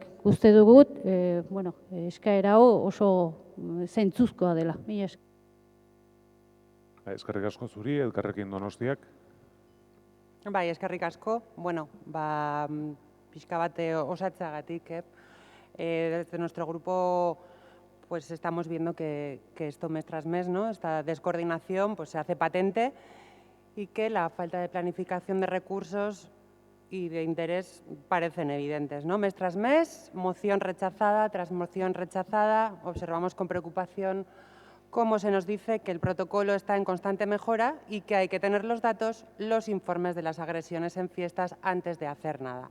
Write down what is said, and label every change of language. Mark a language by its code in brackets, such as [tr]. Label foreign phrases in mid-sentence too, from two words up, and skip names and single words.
[eu] Uste dugut, eskaera oso zentzuzkoa dela. Eskerrik asko zuri, Elkarrekin Donostiak. Bai, eskerrik asko. Pixka bat osatzeagatik. [es] Desde nuestro grupo pues estamos viendo que esto mes tras mes, ¿no? Esta descoordinación pues se hace patente y que la falta de planificación de recursos y de interés parecen evidentes, ¿no? Mes tras mes, moción rechazada tras moción rechazada, observamos con preocupación cómo se nos dice que el protocolo está en constante mejora y que hay que tener los datos, los informes de las agresiones en fiestas antes de hacer nada.